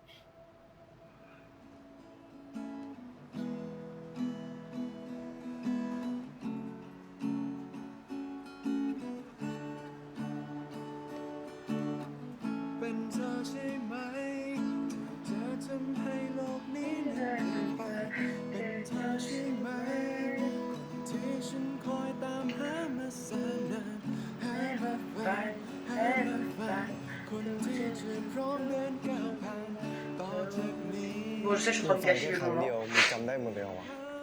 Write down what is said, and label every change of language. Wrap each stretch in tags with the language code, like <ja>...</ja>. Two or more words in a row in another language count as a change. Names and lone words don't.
<th>เป็นเธอใช่ไหมที่จะทำให้โลกนี้ เดินไปเป็นเธอใช่ไหมคนที่ฉันคอยตามหามาแสนนานให้มาฝันให้มาฝันคนที่จะพร้อมเดินก้าวผ่านต่อจากนี้</th> <fr>Bon, je sais, je suis en train de gâcher</fr> <th>ครั้ง</th> <fr>le</fr> <th>เดียว</th> <fr>moment.</fr> <th>มึงจำได้หมดเลยเหรอวะ</th>